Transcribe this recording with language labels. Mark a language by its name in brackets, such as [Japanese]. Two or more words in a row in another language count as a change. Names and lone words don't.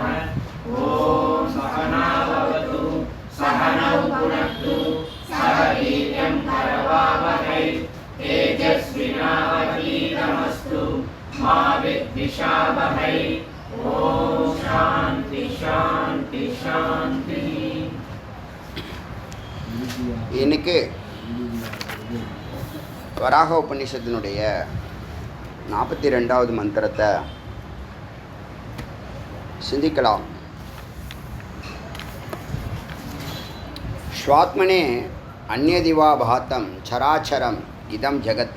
[Sanskrit] ओम सहना भवतु सहनौ भुनक्तु सह वीर्यं करवावहै तेजस्विनावधीतमस्तु मा विद्विषावहै। ओम शांति शांति शांति। [Tamil] இன்னைக்கு வராக உபநிஷத்தினுடைய 42வது மந்திரத்தை சிந்திக்கலாம். [Sanskrit] स्वात्मने अन्यदिव भातं चराचरम् इदं जगत्.